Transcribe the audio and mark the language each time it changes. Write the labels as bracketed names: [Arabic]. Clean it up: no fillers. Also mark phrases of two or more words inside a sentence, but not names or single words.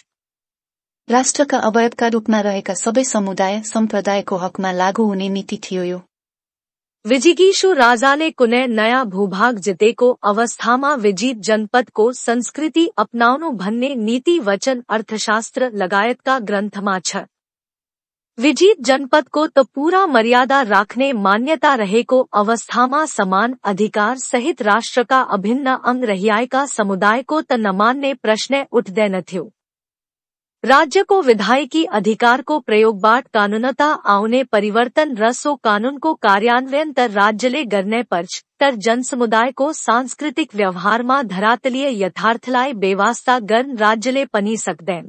[Nepali] राष्ट्रका अवयवका रूपमा रहेका सबै समुदाय, सम्प्रदायको हकमा लागू हुने नीति थियो यो। विजिगीषु राजाले कुनै नयाँ भूभाग जितेको अवस्थामा विजित जनपदको संस्कृति अपनाउनु भन्ने नीति वचन अर्थशास्त्र लगायतका ग्रन्थमा छ। विजित जनपद को तो पूरा मर्यादा राख्ने मान्यता रहेको अवस्थामा समान अधिकार सहित राष्ट्र का अभिन्न अंग रहिआएका समुदाय को त नमान्ने प्रश्न उठ्दैनथ्यो। राज्य को विधायकी अधिकार को प्रयोगबाट कानूनता आउने परिवर्तन र सो कानून को कार्यान्वयन त राज्यले गर्ने पर्छ, तर जनसमुदाय को सांस्कृतिक व्यवहारमा धरातलीय यथार्थलाई बेवास्ता गर्न राज्यले पनि सक्दैन।